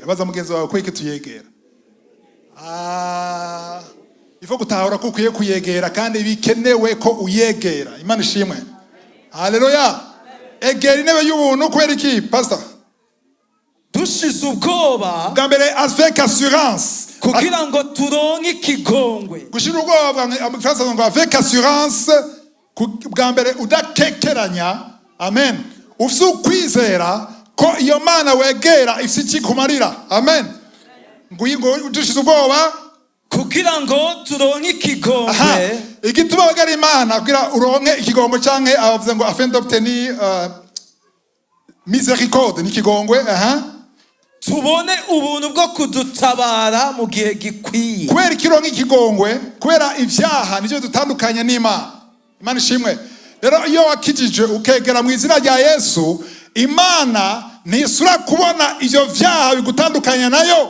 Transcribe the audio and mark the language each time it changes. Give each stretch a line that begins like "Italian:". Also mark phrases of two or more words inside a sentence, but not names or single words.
Rundi: Baza mugenzi wawe kubera iki tuyegera? Ifo gutahura ko ukwiye kuyegera kandi bikenewe ko uyegera. Imana ishimwe. Haleluya. Egera intebe y'ubuntu kubera iki pastor? Dushize ubwoba. Bwa mbere
French: avec assurance.
Rundi: Kugira ngo turonke ikigongwe. Gushira ubwoba mu Faransa ngo
French: avec assurance.
Rundi: Bwa mbere udakekeranya. Amen. Ufite ukwizera ko iyo Mana wegera ifite ikikumarira. Amen. Ngo dushize ubwoba kugira ngo turonke ikigongwe. Igituma wegera Imana kugira uronke ikigongwe canke abavuze ngo
French: afin d'obtenir miséricorde
Rundi: ni ikigongwe. Tubone ubuntu bwo kudutabara mu gihe gikwiye. Kubera ikironke ikigongwe, kubera ivyaha nivyo dutandukanye n'Imana. Imana ishimwe. Rero iyo wakijije ukegera mu izina rya Yesu, Imana ntisura kubona ivyo vyaha bigutandukanya nayo.